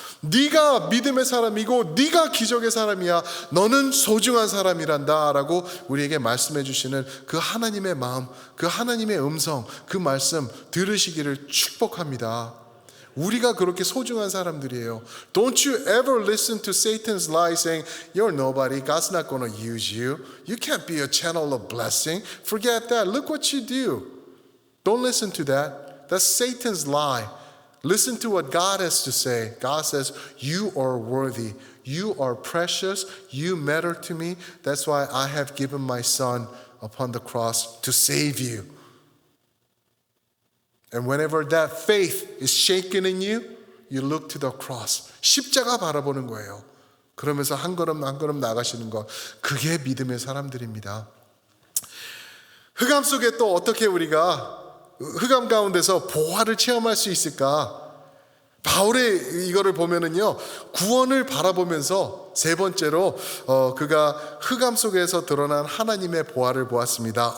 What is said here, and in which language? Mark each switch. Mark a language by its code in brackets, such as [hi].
[ko] 네가 믿음의 사람이고 네가 기적의 사람이야. 너는 소중한 사람이란다 라고 우리에게 말씀해 주시는 그 하나님의 마음, 그 하나님의 음성, 그 말씀 들으시기를 축복합니다. 우리가 그렇게 소중한 사람들이에요. [en] Don't you ever listen to Satan's lie saying you're nobody, God's not going to use you. You can't be a channel of blessing. Forget that. Look what you do. Don't listen to that. That's Satan's lie. Listen to what God has to say. God says, you are worthy. You are precious. You matter to me. That's why I have given my son upon the cross to save you. And whenever that faith is shaken in you, you look to the cross. [ko] 십자가 바라보는 거예요. 그러면서 한 걸음 한 걸음 나가시는 것. 그게 믿음의 사람들입니다. 흑암 속에 또 어떻게 우리가 흑암 가운데서 보화를 체험할 수 있을까? 바울의 이거를 보면은요, 구원을 바라보면서 세 번째로 그가 흑암 속에서 드러난 하나님의 보화를 보았습니다.